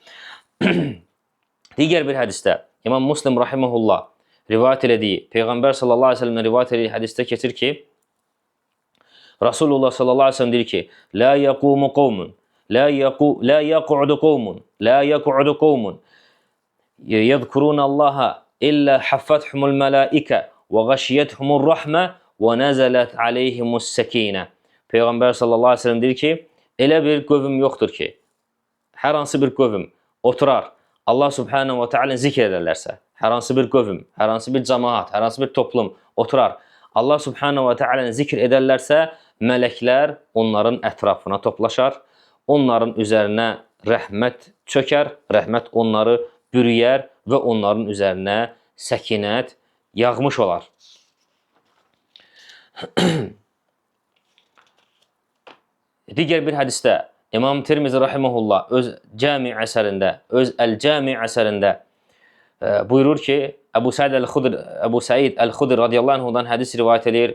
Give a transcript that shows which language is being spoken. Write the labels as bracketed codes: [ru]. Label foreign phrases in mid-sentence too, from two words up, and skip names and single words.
[az] Digər bir hədisdə İmam Muslim rahimehullah rivayət elədiyi, Peyğəmbər sallallahu aleyhi ve sellem'dən rivayət elədiyi hədisdə keçir ki, Rasulullah [ar] صلى الله عليه وسلم [az] deyir ki, [ar] "لا يقوم قوم، لا يقعد قوم، يذكرون الله إلا حفتهم الملائكة وغشيتهم الرحمة ونزلت عليهم السكينة." [az] Peyğəmbər [ar] صلى الله عليه وسلم [az] deyir ki, elə bir qövm yoxdur ki, hər hansı bir qövm oturar, Allah [ar] سبحانه وتعالى [az] zikr edərlərsə, hər hansı bir qövm, hər hansı bir cəmaat, hər hansı bir toplum oturar, Allah [ar] سبحانه وتعالى [az] zikr edərlərsə, mələklər onların ətrafına toplaşar, onların üzərinə rəhmət çökər, rəhmət onları bürüyər və onların üzərinə səkinət yağmış olar. Digər bir hədisdə İmam Tirmizi rahimehullah öz Əl-Cami əsərində buyurur ki, Əbu Səid Əl-Xudri [ar] رضي الله عنه [az] hədis rivayət edir.